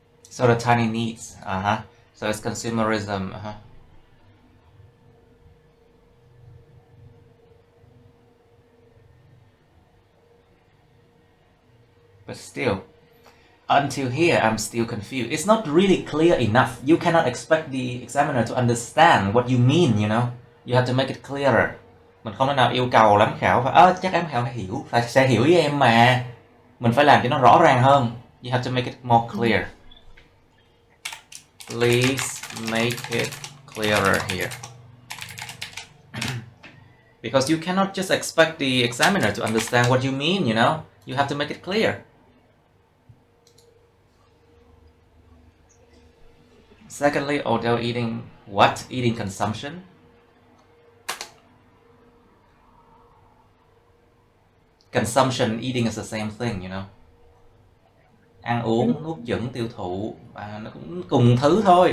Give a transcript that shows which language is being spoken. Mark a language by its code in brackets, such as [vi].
[en] So the tiny needs, so it's consumerism, But still, until here, I'm still confused. It's not really clear enough. You cannot expect the examiner to understand what you mean, you know. You have to make it clearer. [vi] Mình không thể nào yêu cầu giám khảo phải chắc giám khảo hiểu, sẽ hiểu với em mà. Mình phải làm cho nó rõ ràng hơn. [en] You have to make it more clear. Please make it clearer here. Because you cannot just expect the examiner to understand what you mean, you know. You have to make it clear. Secondly, although eating what? Eating consumption. Consumption, eating is the same thing, you know. [vi] Ăn uống, nuốt chửng, tiêu thụ, nó cũng cùng thứ thôi.